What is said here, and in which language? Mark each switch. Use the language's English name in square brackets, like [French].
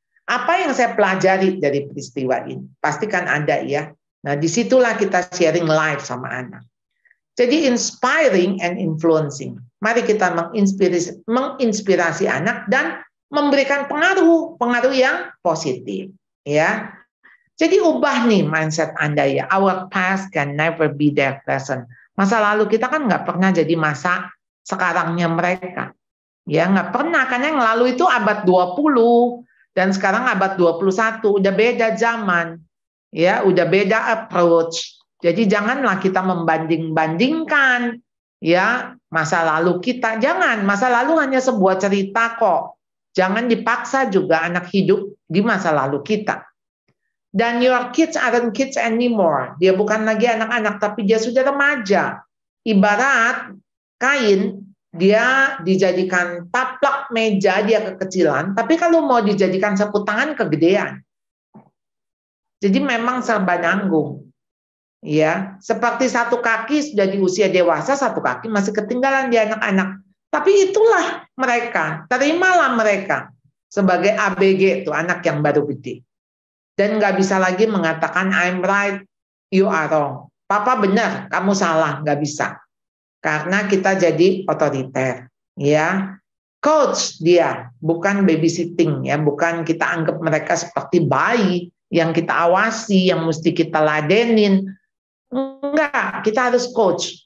[Indonesian] Apa yang saya pelajari dari peristiwa ini? Pastikan ada, ya. Nah, disitulah kita sharing life sama anak. Jadi [English] inspiring and influencing. [Indonesian] Mari kita menginspirasi anak dan memberikan pengaruh yang positif, ya. Jadi ubah nih mindset Anda, ya. [English] Our past can never be their present. [Indonesian] Masa lalu kita kan nggak pernah jadi masa sekarangnya mereka. Ya, nggak pernah, karena yang lalu itu abad 20 dan sekarang abad 21, udah beda zaman. Ya, udah beda approach. Jadi janganlah kita membanding-bandingkan, ya, masa lalu kita. Jangan, masa lalu hanya sebuah cerita kok. Jangan dipaksa juga anak hidup di masa lalu kita. Dan [English] your kids aren't kids anymore. [Indonesian] Dia bukan lagi anak-anak, tapi dia sudah remaja. Ibarat kain, dia dijadikan taplak meja, dia kekecilan. Tapi kalau mau dijadikan sapu tangan, kegedean. Jadi memang serba nanggung. Ya, seperti satu kaki sudah di usia dewasa, satu kaki masih ketinggalan di anak-anak. Tapi itulah mereka, terimalah mereka sebagai ABG, itu anak yang baru gede. Dan nggak bisa lagi mengatakan [English] I'm right, you are wrong. [Indonesian] Papa benar, kamu salah, nggak bisa. Karena kita jadi otoriter, ya. Coach dia, bukan babysitting, ya, bukan kita anggap mereka seperti bayi yang kita awasi, yang mesti kita ladenin. Enggak, kita harus coach.